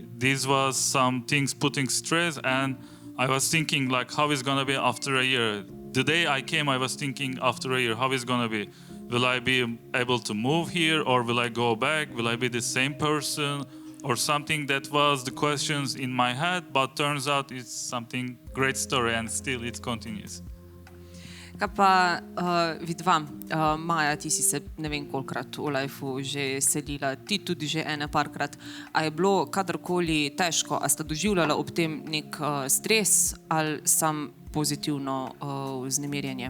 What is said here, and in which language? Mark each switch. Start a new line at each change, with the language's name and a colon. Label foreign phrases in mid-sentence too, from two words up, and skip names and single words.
English: This was some things putting stress, and I was thinking like how it's gonna be after a year. The day I came, I was thinking after a year, how it's gonna be? Will I be able to move here, or will I go back? Will I be the same person or something? That was the questions in my head, but turns out it's something great story, and still it continues.
Slovenian: Kaj pa vidva, Maja, ti si se ne vem kolikrat v lifeu že selila, ti tudi že parkrat. A je bilo kadarkoli težko, a sta doživljala ob tem nek stres ali sam pozitivno vznemirjenje?